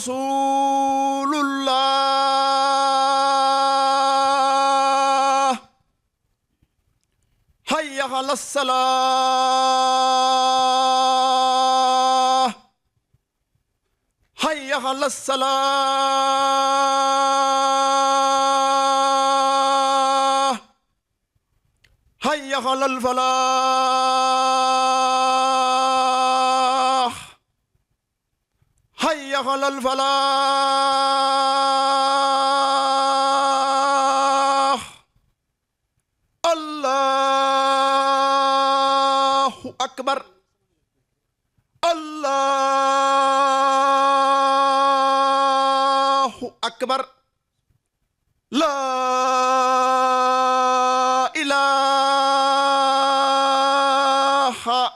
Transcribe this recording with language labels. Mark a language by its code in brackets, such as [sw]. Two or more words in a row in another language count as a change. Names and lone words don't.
[ar] رسول الله حي على الصلاة حي على الصلاة حي على الفلاح على الفلاح الله أكبر الله أكبر لا إله